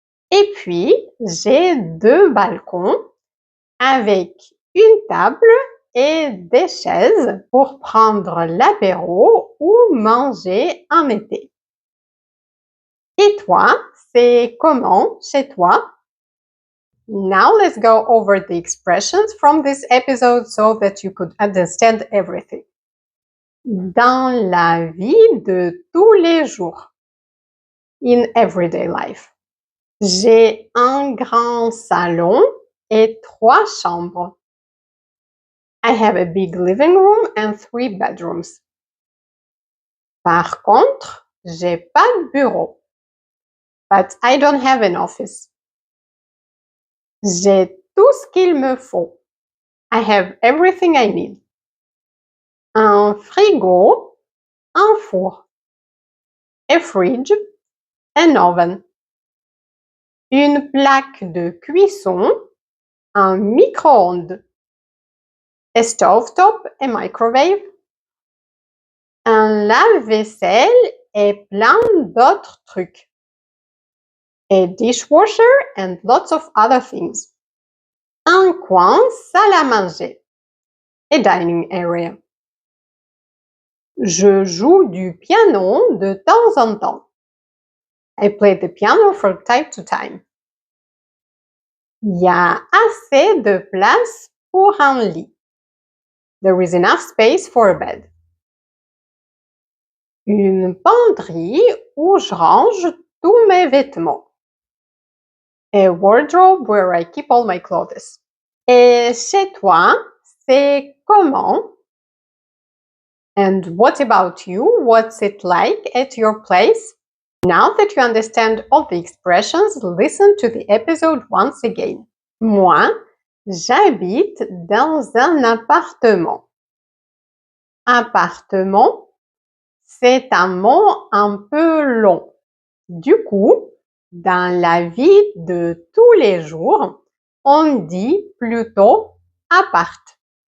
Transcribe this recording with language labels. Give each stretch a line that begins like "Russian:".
French: Et puis, j'ai 2 balcons avec une table et des chaises pour prendre l'apéro ou manger en été. Et toi, c'est comment chez toi?
English: Now let's go over the expressions from this episode so that you could understand everything.
French: Dans la vie de tous les jours.
English: In everyday life.
French: J'ai un grand salon et 3 chambres.
English: I have a big living room and 3 bedrooms.
French: Par contre, j'ai pas de bureau.
English: But I don't have an office.
French: J'ai tout ce qu'il me faut.
English: I have everything I need.
French: Un frigo, un four.
English: A fridge, an oven.
French: Une plaque de cuisson, un micro-ondes.
English: A stovetop, a microwave.
French: Un lave-vaisselle et plein d'autres trucs.
English: A dishwasher and lots of other things.
French: Un coin salle à manger.
English: A dining area.
French: Je joue du piano de temps en temps.
English: I play the piano from time to time.
French: Il y a assez de place pour un lit.
English: There is enough space for a bed.
French: Une penderie où je range tous mes vêtements.
English: A wardrobe where I keep all my clothes.
French: Et chez toi, c'est comment?
English: And what about you? What's it like at your place? Now that you understand all the expressions, listen to the episode once again.
French: Moi, j'habite dans un appartement. Appartement, c'est un mot un peu long. Du coup, dans la vie de tous les jours, on dit plutôt appart.